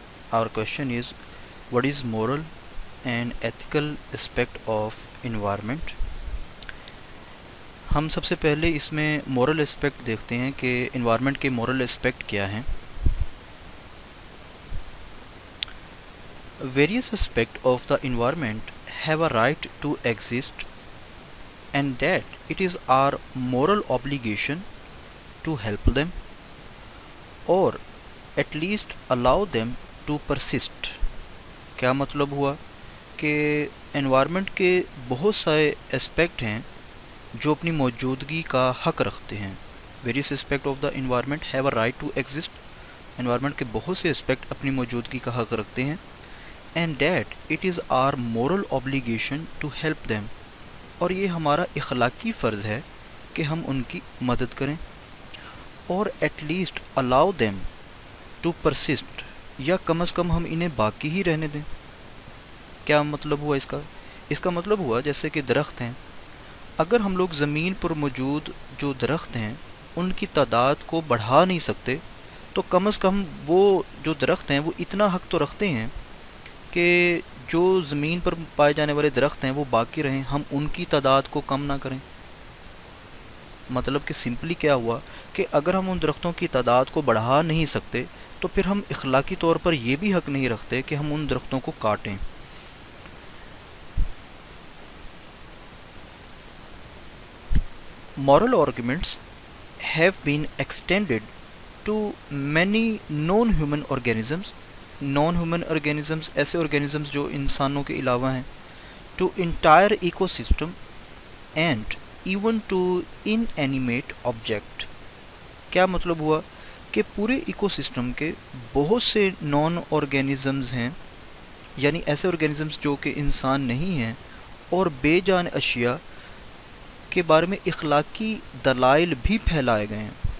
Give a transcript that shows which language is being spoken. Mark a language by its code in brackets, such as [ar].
[en] Our question is what is moral and ethical aspect of environment. [ur] ہم سب سے پہلے اس میں مورل اسپیکٹ دیکھتے ہیں کہ انوائرمنٹ کے مورل اسپیکٹ کیا ہیں. [en] Various aspects of the environment have a right to exist, and that it is our moral obligation to help them or at least allow them to persist. [ur] کیا مطلب ہوا کہ انوائرمنٹ کے بہت سارے اسپیکٹ ہیں جو اپنی موجودگی کا حق رکھتے ہیں. [en] Various aspects of the environment have a right to exist. [ur] Environment کے بہت سے اسپیکٹ اپنی موجودگی کا حق رکھتے ہیں. [en] And that it is our moral obligation to help them. [ur] اور یہ ہمارا اخلاقی فرض ہے کہ ہم ان کی مدد کریں. [en] اور at least allow them to persist. [ur] یا کم از کم ہم انہیں باقی ہی رہنے دیں. کیا مطلب ہوا اس کا؟ اس کا مطلب ہوا جیسے کہ درخت ہیں. اگر ہم لوگ زمین پر موجود جو درخت ہیں ان کی تعداد کو بڑھا نہیں سکتے تو کم از کم وہ جو درخت ہیں وہ اتنا حق تو رکھتے ہیں کہ جو زمین پر پائے جانے والے درخت ہیں وہ باقی رہیں، ہم ان کی تعداد کو کم نہ کریں. مطلب کہ سمپلی کیا ہوا کہ اگر ہم ان درختوں کی تعداد کو بڑھا نہیں سکتے تو پھر ہم اخلاقی طور پر یہ بھی حق نہیں رکھتے کہ ہم ان درختوں کو کاٹیں. [en] Moral arguments have been extended to many non-human organisms. [ur] non-human organisms ایسے organisms جو انسانوں کے علاوہ ہیں. [en] to entire ecosystem and even to inanimate object. [ur] کیا مطلب ہوا کہ پورے ایکو سسٹم کے بہت سے نان آرگینزمز ہیں، یعنی ایسے آرگینزمز جو کہ انسان نہیں ہیں، اور بے جان اشیاء کے بارے میں اخلاقی دلائل بھی پھیلائے گئے ہیں.